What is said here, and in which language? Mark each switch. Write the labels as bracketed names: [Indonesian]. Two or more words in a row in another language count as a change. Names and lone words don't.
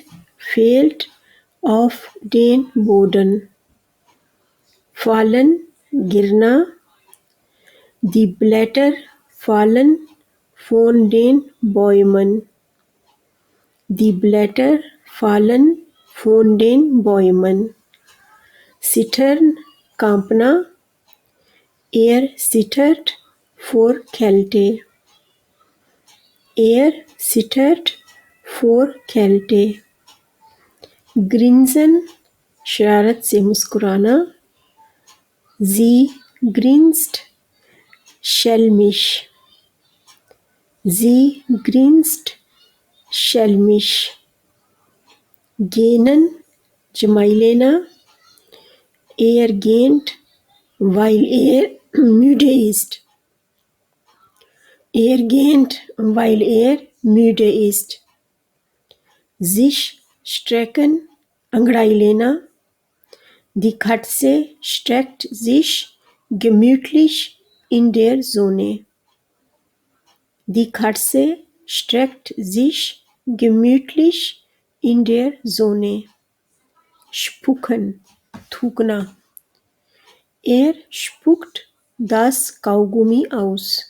[German] fällt auf den Boden, fallen गिरना, die Blätter fallen von den Bäumen, die Blätter fallen von den Bäumen, zittern कांपना, er zittert vor Kälte, er zittert vor Kälte, grinsen [Hindi] शरारत से मुस्कुराना, [German] sie grinst schelmisch, sie grinst schelmisch, [Hindi] gähnen जमाई लेना, [German] er gähnt weil er müde ist, er gähnt weil er müde ist, sich strecken [Hindi] अंगड़ाई लेना, [German] die Katze streckt sich gemütlich in der Sonne, die Katze streckt sich gemütlich in der Sonne, spucken थूकना, er spuckt das Kaugummi aus,